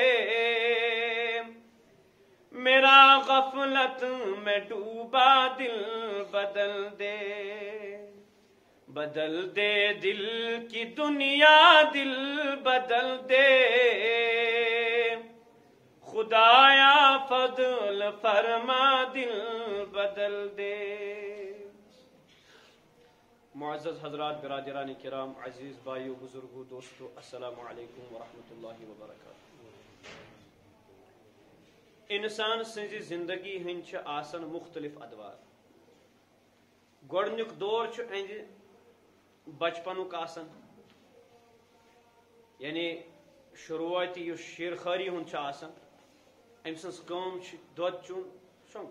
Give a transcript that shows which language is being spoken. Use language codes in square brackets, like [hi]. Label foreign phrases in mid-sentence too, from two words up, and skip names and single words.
[ur] میرا غفلت میں ڈوبا دل بدل دے بدل دے دل کی دنیا دل بدل دے خدایا فضل فرما دل بدل دے. معزز حضرات، برادران کرام، عزیز بھائیو، بزرگو، دوستو، [ar] السلام علیکم ورحمۃ اللہ وبرکاتہ. [ks] انسان سنزی زندگی ہنچ آسن مختلف ادوار. گۄڈنیُک دور چھُ اہندِ بچپنُک آسان، یعنی شروعاتی یُس شیرخٲری ہُنٛد چھُ آسان، أمۍ سٕنٛز کٲم چھِ دۄد چوٗن شۄنٛگُن.